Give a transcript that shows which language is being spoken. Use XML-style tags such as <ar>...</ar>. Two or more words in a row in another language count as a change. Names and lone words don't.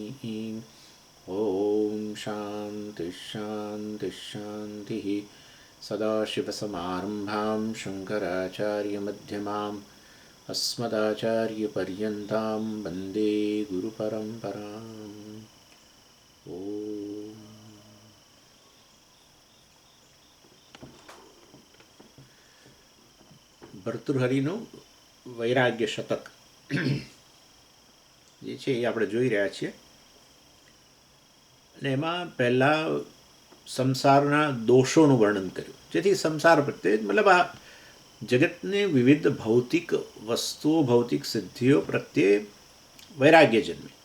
<sa>ॐ शान्तिः शान्तिः शान्तिः सदाशिवसमारम्भां शङ्कराचार्यमध्यमाम् अस्मदाचार्यपर्यन्तां वन्दे गुरुपरम्पराम् ॐ</sa> <gu>ભર્તૃહરિનું વૈરાગ્ય શતક જે છે એ આપણે જોઈ રહ્યા છીએ અને એમાં પહેલાં સંસારના દોષોનું વર્ણન કર્યું જેથી સંસાર પ્રત્યે મતલબ આ જગતને વિવિધ ભૌતિક વસ્તુઓ ભૌતિક સિદ્ધિઓ પ્રત્યે વૈરાગ્ય જન્મે</gu>